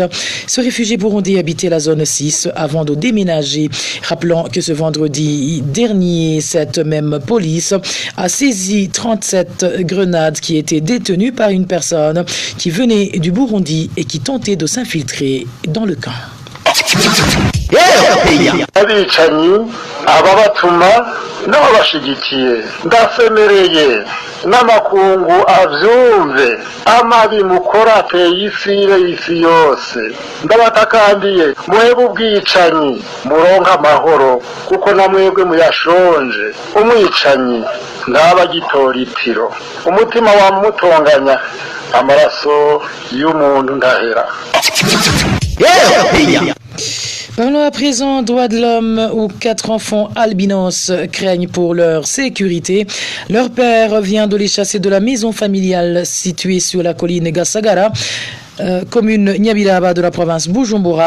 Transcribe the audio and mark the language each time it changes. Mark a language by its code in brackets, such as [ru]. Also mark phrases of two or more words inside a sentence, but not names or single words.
[fr] Ce réfugié burundais habitait la zone 6 avant de déménager. Rappelons que ce vendredi dernier, cette même police a saisi 37 grenades qui étaient détenues par une personne qui venait du Burundi et qui tentait de s'infiltrer dans le camp. [rn] Abicanyi ababatuma n'abashigikiye ndasemereye n'amakungu avyumve amabi mukora ateye isi yose ndabatakambiye muhebe ubwicanyi muronka amahoro kuko namwebwe muyashonje umwicanyi ndabagitora itiro umutima wamutonganya amaraso y'umuntu ndahera. [fr] Parlons à présent droits de l'homme où 4 enfants albinos craignent pour leur sécurité. Leur père vient de les chasser de la maison familiale située sur la colline Gassagara, commune Nyabiraba de la province Bujumbura.